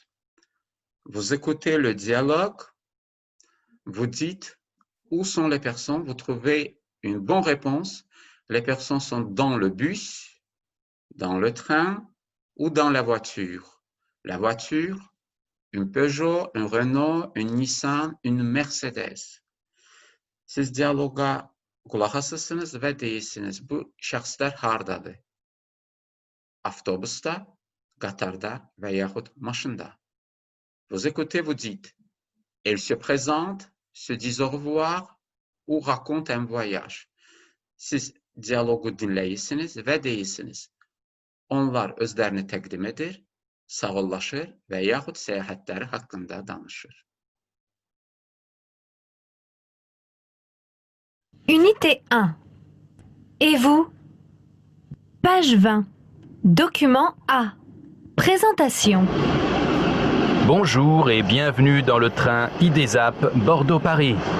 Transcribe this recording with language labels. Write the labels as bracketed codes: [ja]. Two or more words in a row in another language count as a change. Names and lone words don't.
[fr] Vous écoutez le dialogue, vous dites où sont les personnes, vous trouvez une bonne réponse. Les personnes sont dans le bus, dans le train ou dans la voiture. La voiture, une Peugeot, un Renault, une Nissan, une Mercedes. [az] Siz dialoqa qulaq asırsınız və deyirsiniz, bu şəxslər hardadır? Avtobusda, qatarda və yaxud maşında. [fr] Vous écoutez, vous dites, elle se présente, se disent au revoir ou raconte un voyage. [az] Siz dialogu dinləyirsiniz və deyirsiniz. Onlar özlərini təqdim edir, sağollaşır və yaxud səyahətləri haqqında danışır. [fr] Unité 1. Et vous? Page 20. Document A. Présentation. Bonjour et bienvenue dans le train IDESAP Bordeaux-Paris.